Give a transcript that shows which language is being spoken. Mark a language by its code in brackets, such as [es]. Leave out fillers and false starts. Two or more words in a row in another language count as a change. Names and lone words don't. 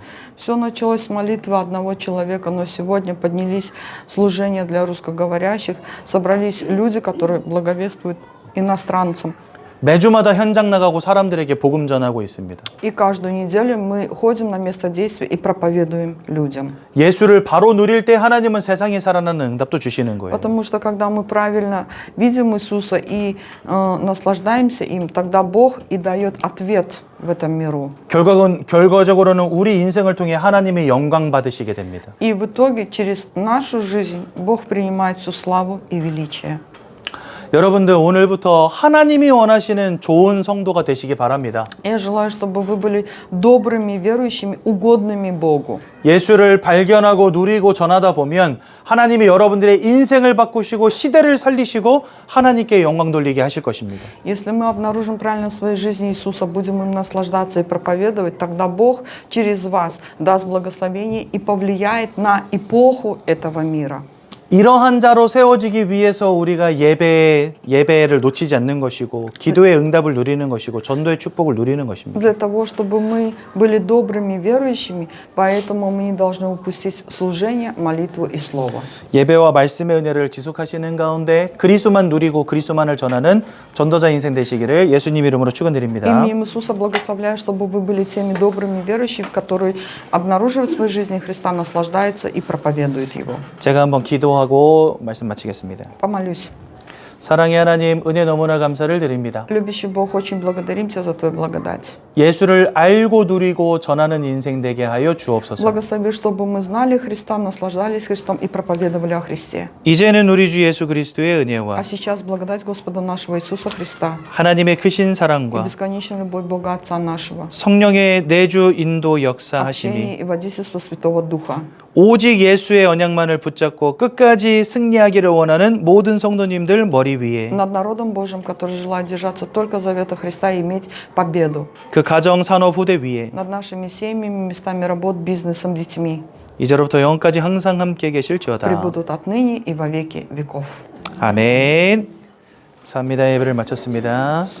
[ru] Все началось с молитвы одного человека, но сегодня поднялись служения для русскоговорящих, собрались люди, которые благовествуют иностранцам. [ko] 매주마다 현장 나가고 사람들에게 복음 전하고 있습니다. [ru] И каждую неделю мы ходим на место действия и проповедуем людям. [ko] 예수를 바로 누릴 때 하나님은 세상에 살아나는 응답도 주시는 거예요. [ru] Потому что когда мы правильно видим Иисуса и наслаждаемся им, тогда Бог и дает ответ в этом миру. [ko] 결과적으로는 우리 인생을 통해 하나님의 영광 받으시게 됩니다. [ru] И в итоге через нашу жизнь Бог принимает всю славу и величие. [ko] 여러분들 오늘부터 하나님이 원하시는 좋은 성도가 되시기 바랍니다. [ru] Я желаю, чтобы вы были добрыми, верующими, угодными Богу. [ko] 예수를 발견하고 누리고 전하다 보면 하나님이 여러분들의 인생을 바꾸시고 시대를 살리시고 하나님께 영광 돌리게 하실 것입니다. [ru] Если мы обнаружим правильно в своей жизни Иисуса, будем им наслаждаться и проповедовать, тогда Бог через вас даст благословение и повлияет на эпоху этого мира. [ko] 이러한 자로 세워지기 위해서 우리가 예배를 놓치지 않는 것이고 기도의 응답을 누리는 것이고 전도의 축복을 누리는 것입니다. [ru] Для того, чтобы мы были добрыми, верующими, поэтому мы не должны упустить служение, молитву и слово. [ko] 예배와 말씀의 은혜를 지속하시는 가운데 그리스도만 누리고 그리스도만을 전하는 전도자 인생 되시기를 예수님 이름으로 축원드립니다. [ru] Именем Иисуса благословляю, чтобы вы были теми добрыми, верующими, которые обнаруживают в своей жизни Христа, наслаждаются и проповедуют Его. [ko] 제가 한번 기도하고 말씀 마치겠습니다. [ru] Помолюсь. [ko] 사랑의 하나님, 은혜 너무나 감사를 드립니다. [ru] Любящий Бог, очень благодарим Тебя за Твою благодать. [ko] 예수를 알고 누리고 전하는 인생 되게 하여 주옵소서. [ru] Благослови, чтобы мы знали Христа, наслаждались Христом и проповедовали о Христе. [ko] 이제는 우리 주 예수 그리스도의 [ru] А [ko] 은혜와 [ru] сейчас благодать Господа нашего Иисуса Христа [ko] 하나님의 크신 [ru] и [ko] 사랑과 [ru] бесконечная любовь Бога Отца нашего, [ko] 성령의 내주 인도 역사하심이 [ru] общение и водительство Святого Духа. [ko] 오직 예수의 언약만을 붙잡고 끝까지 승리하기를 원하는 모든 성도님들 머리 위에 [ru] Над народом Божьим, который желает держаться только завета Христа и иметь победу. [ko] 그 가정 산업 후대 위에 [ru] Над нашими семьями, местами работ, бизнесом, детьми. [ko] 이제로부터 영까지 항상 함께 계실지어다. [ru] Пребудут отныне и во веки веков. [ko] 아멘. 감사합니다. 예배를 마쳤습니다.